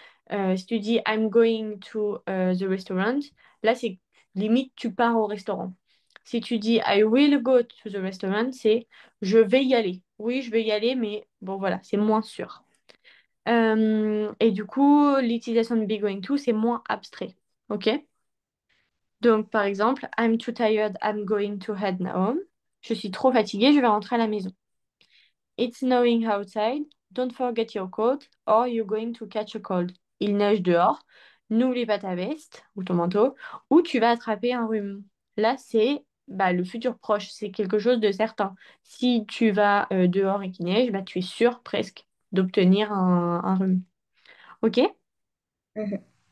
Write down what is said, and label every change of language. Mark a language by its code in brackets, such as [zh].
[fr] Si tu dis [en] I'm going to the restaurant, [fr] là, c'est limite tu pars au restaurant. Si tu dis [en] I will go to the restaurant, [fr] c'est je vais y aller. Oui, je vais y aller, mais bon, voilà, c'est moins sûr. Et du coup, l'utilisation de be going to, c'est moins abstrait. OK? Donc, par exemple, [en] I'm too tired, I'm going to head home. [fr] Je suis trop fatiguée, je vais rentrer à la maison. [en] It's snowing outside. Don't forget your coat or you're going to catch a cold. [fr] Il neige dehors. N'oublie pas ta veste ou ton manteau ou tu vas attraper un rhume. Là, c'est bah, le futur proche. C'est quelque chose de certain. Si tu vas dehors et qu'il neige, bah, tu es sûr presque d'obtenir un rhume. Ok? Mhm.